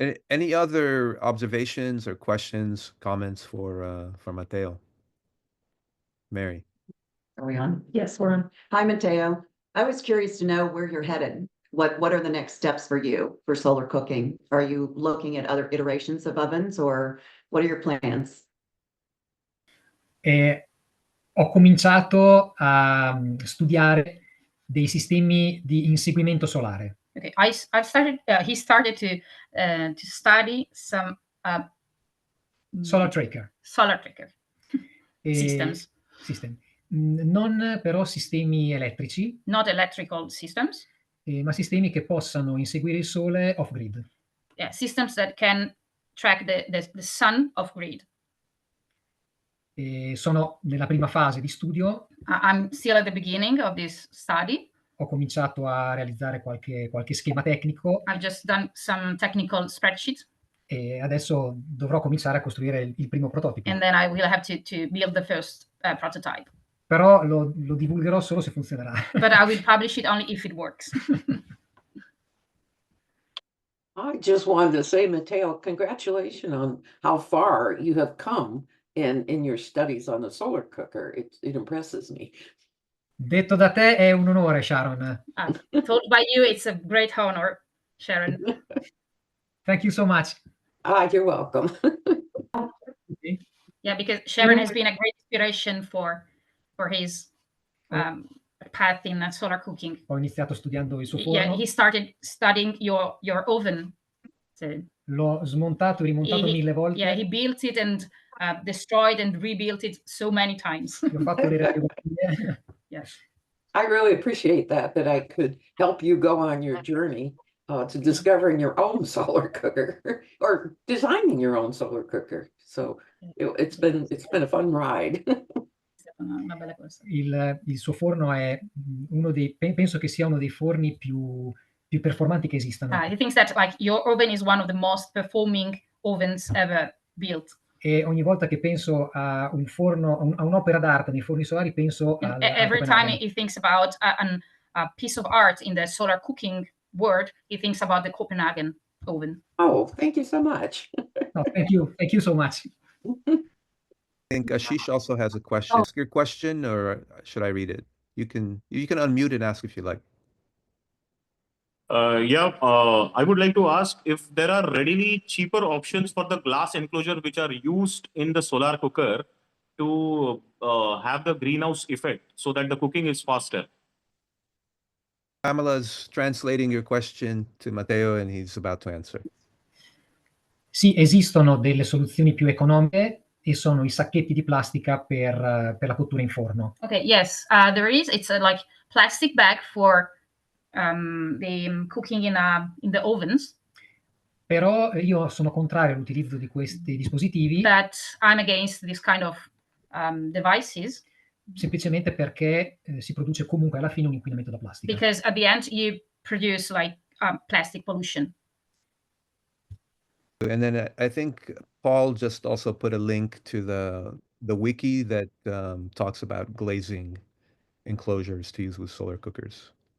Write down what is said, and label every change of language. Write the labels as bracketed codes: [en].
[en] Any other observations or questions, comments for Matteo? Mary. Are we on? Yes, we're on. Hi, Matteo. I was curious to know where you're headed. What are the next steps for you for solar cooking? Are you looking at other iterations of ovens, or what are your plans? [it] Ho cominciato a studiare dei sistemi di inseguimento solare. [en] Okay, I've started. He started to study some Solar tracker. Systems. [it] Non però sistemi elettrici, [en] Not electrical systems. [it] ma sistemi che possano inseguire il sole off-grid. [en] Yeah, systems that can track the sun off-grid. [it] Sono nella prima fase di studio. [en] I'm still at the beginning of this study. [it] Ho cominciato a realizzare qualche schema tecnico. [en] I've just done some technical spreadsheets. [it] E adesso dovrò cominciare a costruire il primo prototipo. [en] And then I will have to build the first prototype. [it] Però lo divulgherò solo se funzionerà. [en] But I will publish it only if it works. I just wanted to say, Matteo, congratulations on how far you have come in your studies on the solar cooker. It impresses me. [it] Detto da te è un onore, Sharon. [en] Told by you, it's a great honor, Sharon. Thank you so much. You're welcome. Yeah, because Sharon has been a great inspiration for his path in solar cooking. [it] Ho iniziato studiando il suo forno. [en] Yeah, he started studying your oven. So [it] l'ho smontato e rimontato 1000 volte. [en] Yeah, he built it and destroyed and rebuilt it so many times. [it] Ho fatto le radiografie. [en] Yes. I really appreciate that I could help you go on your journey to discovering your own solar cooker or designing your own solar cooker. So it's been a fun ride. [it] Una bella cosa. Il suo forno è penso che sia uno dei forni più performanti che esistano. [en] He thinks that like your oven is one of the most performing ovens ever built. [it] E ogni volta che penso a un forno, a un'opera d'arte nei forni solari, penso [en] every time he thinks about piece of art in the solar cooking world, he thinks about the Copenhagen oven. Oh, thank you so much. No, thank you so much. I think Ashish also has a question. Ask your question, or should I read it? You can unmute and ask if you like. I would like to ask if there are readily cheaper options for the glass enclosure which are used in the solar cooker to have the greenhouse effect so that the cooking is faster. Pamela's translating your question to Matteo and he's about to answer. [it] Sì, esistono delle soluzioni più economiche e sono i sacchetti di plastica per la cottura in forno. [en] Okay, yes, there is. It's a like plastic bag for the cooking in the ovens. [it] Però io sono contrario all'utilizzo di questi dispositivi. [en] But I'm against this kind of devices. [it] Semplicemente perché si produce comunque alla fine un inquinamento da plastica. [en] Because at the end you produce like plastic pollution. And then I think Paul just also put a link to the wiki that talks about glazing enclosures to use with solar cookers.